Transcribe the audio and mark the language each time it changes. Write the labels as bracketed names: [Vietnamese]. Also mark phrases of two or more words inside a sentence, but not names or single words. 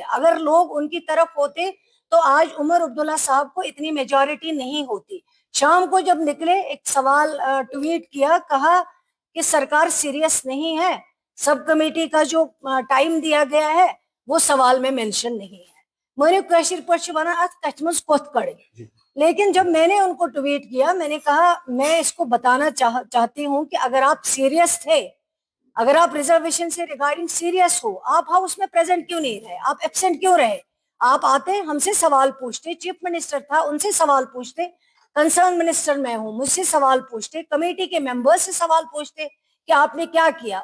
[Urdu] اگر لوگ ان کی طرف ہوتے تو آج عمر عبداللہ صاحب کو اتنی میجورٹی نہیں ہوتی۔ شام کو جب نکلے، ایک سوال ٹویٹ کیا، کہا کہ سرکار سیریس نہیں ہے، سب کمیٹی کا جو ٹائم دیا گیا ہے وہ سوال میں مینشن نہیں ہے۔ میں نے [Kashmiri] کوشر پاٹ ونان ات کتھ مز کوت کڑ۔ [Urdu] لیکن جب میں نے ان کو ٹویٹ کیا، میں نے کہا میں اس کو بتانا چاہتی ہوں کہ اگر آپ سیریس تھے، اگر آپ ریزرویشن سے ریگارڈنگ سیریس ہو، آپ ہاؤس میں پریزنٹ کیوں نہیں رہے، آپ ایبسینٹ کیوں رہے؟ آپ آتے، ہم سے سوال پوچھتے، چیف منسٹر تھا ان سے سوال پوچھتے، کنسرن منسٹر میں ہوں مجھ سے سوال پوچھتے، کمیٹی کے ممبر سے سوال پوچھتے کہ آپ نے کیا کیا۔